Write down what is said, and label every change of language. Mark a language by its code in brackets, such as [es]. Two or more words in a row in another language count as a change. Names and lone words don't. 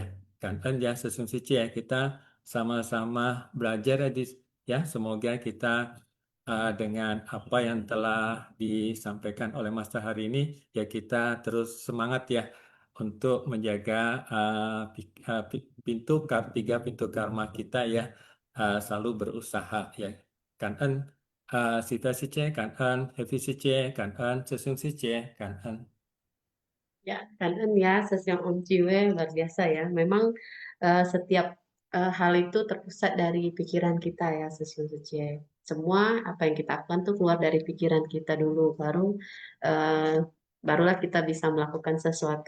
[id] Kan ya sesungguhnya ya kita sama-sama belajar ya, ya semoga kita dengan apa yang telah disampaikan oleh Master hari ini ya, kita terus semangat ya untuk menjaga tiga pintu karma kita ya selalu berusaha ya. [vi] Cảm ơn Sita Siche, cảm ơn Happy Siche, cảm ơn Sesung Siche, cảm ơn. [id] Ya, kangen ya, Sesyong Om Ciwe luar biasa ya. Memang setiap hal itu terpusat dari pikiran kita ya, Sesyong Secie. Semua apa yang kita lakukan tuh keluar dari pikiran kita dulu, eh, barulah kita bisa melakukan sesuatu.